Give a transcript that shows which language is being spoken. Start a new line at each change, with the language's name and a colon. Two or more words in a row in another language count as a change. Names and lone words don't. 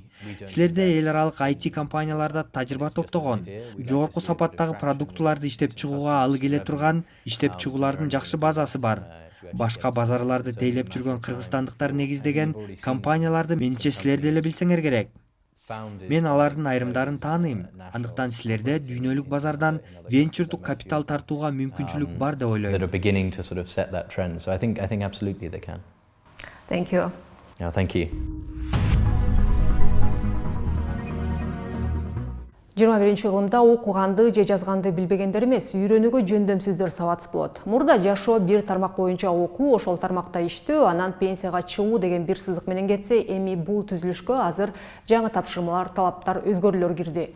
Kyrgyz: Силерде эл аралык IT компанияларда тажрыйба топтогон, жогорку сапаттагы продуктуларды иштеп чыгууга алы келе турган иштеп чыгуулардын жакшы базасы бар. Башка базарларды тейлеп жүргөн кыргызстандыктар негиздеген компанияларды менимче силер деле билсеңер керек. Мен алардын айрымдарын тааныйм. Андыктан силерде дүйнөлүк базардан венчурдук капитал тартууга мүмкүнчүлүк бар деп ойлойм.
English: that are beginning to sort of set that trend. So I think absolutely they can. Thank you. Yeah, thank you.
Kyrgyz: 21-кылымда окуганды же жазганды билбегендер эмес, үйрөнүүгө жөндөмсүздөр сабатсыз болот. Мурда жашоо бир тармак боюнча окуу, ошол тармакта иштөө, анан пенсияга чыгуу деген бир сызык менен кетсе, эми бул түзүлүшкө азыр жаңы тапшырмалар, талаптар, өзгөрүүлөр кирди.